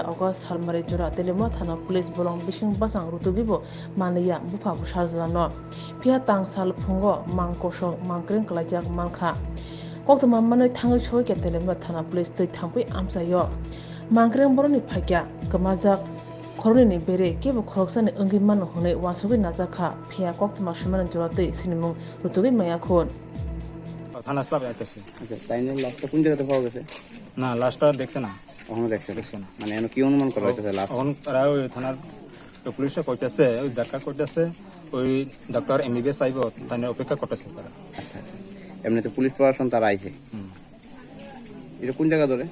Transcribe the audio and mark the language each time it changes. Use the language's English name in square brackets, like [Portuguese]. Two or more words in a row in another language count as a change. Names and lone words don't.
[Kok Borok] oga salmari jora telemura thana police bolong bising basang rutugibo mania bufa busarjalano pia tang sal phungo mangkosong mangkring klajak mankha Koktuma manoi thangai choi ke telemura thana police tei thampui amsayo mangkreng boroni phakya kamajak khoroni ni bere kebo khoroksani ongi man honai wasogi najakha phia koktuma shimana jorate sinimung rutugi maya khon [Bangla] থানা স্টাফ আছে আচ্ছা তাই নিয়ে লাস্টটা কোন জায়গাতে পাওয়া গেছে না লাস্টটা দেখছে না কখনো দেখছে না মানে এনে কি অনুমান করা হইতেছে লাস্ট এখন তারা ওই থানার পুলিশে কইতেছে ওই ডাক্তার কইতেছে ওই [English] doctor MBBS [Bangla] আইব তাই অপেক্ষা করতেছে তারা আচ্ছা এমনিতে পুলিশ প্রশাসন তারা আইছে এটা কোন জায়গা ধরে